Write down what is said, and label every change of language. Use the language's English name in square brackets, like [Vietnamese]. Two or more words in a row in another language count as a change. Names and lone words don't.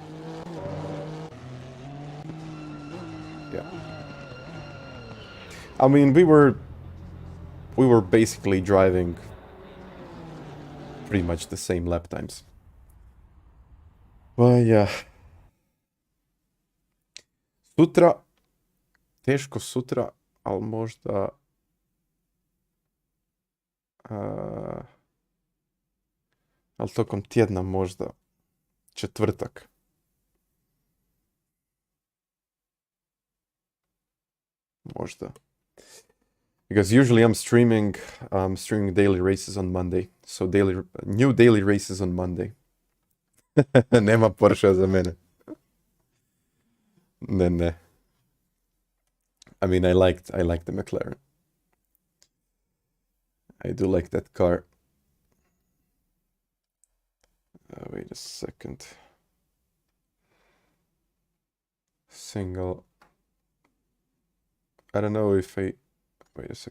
[English] Yeah. I mean, we were basically driving pretty much the same lap times. Well, yeah. [Croatian] Sutra, teško sutra, ali možda... ali tokom tjedna možda četvrtak. Možda. [English] Because usually I'm streaming daily races on Monday. So new daily races on Monday. [Croatian] Nema Porsche za mene. Ne. [English] I mean, I like the McLaren. I do like that car. Wait a second. Single. I don't know if I... Wait a second.